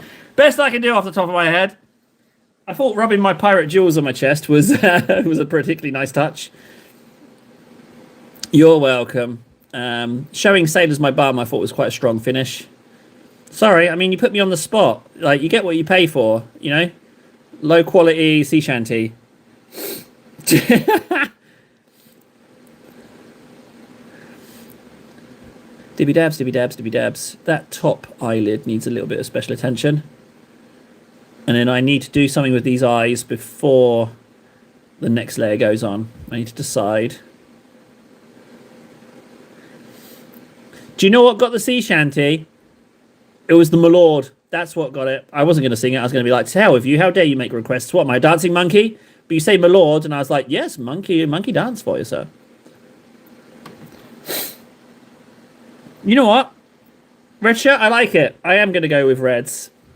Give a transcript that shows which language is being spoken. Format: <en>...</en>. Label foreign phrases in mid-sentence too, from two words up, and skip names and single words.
<en>Best I can do off the top of my head. I thought rubbing my pirate jewels on my chest was was a particularly nice touch. You're welcome. Showing sailors my bum I thought was quite a strong finish. Sorry, I mean, you put me on the spot. Like, you get what you pay for, you know? Low quality sea shanty. Dibby dabs, dibby dabs, dibby dabs. That top eyelid needs a little bit of special attention. And then I need to do something with these eyes before the next layer goes on. I need to decide. Do you know what got the sea shanty? It was the My Lord. That's what got it. I wasn't going to sing it. I was going to be like, to hell with you. How dare you make requests? What, am I a dancing monkey? But you say My Lord, and I was like, yes, monkey dance for you, sir. You know what? Red shirt, I like it. I am going to go with reds.</en>